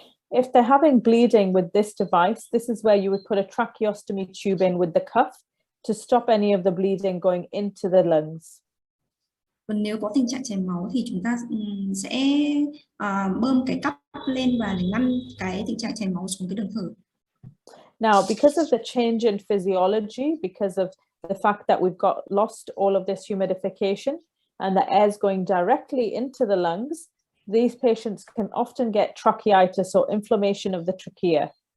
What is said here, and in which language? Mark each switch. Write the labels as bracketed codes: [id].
[en] If they're having bleeding with this device, this is where you would put a tracheostomy tube in with the cuff to stop any of the bleeding going into the lungs. [vi] Còn nếu có tình trạng chảy máu thì chúng ta sẽ bơm cái cắp lên và để ngăn cái tình trạng chảy máu xuống cái đường thở. [en] Now, because of the change in physiology, because of the fact that we've got lost all of this humidification and the air is going directly into the lungs, these patients can often get tracheitis or inflammation of the trachea.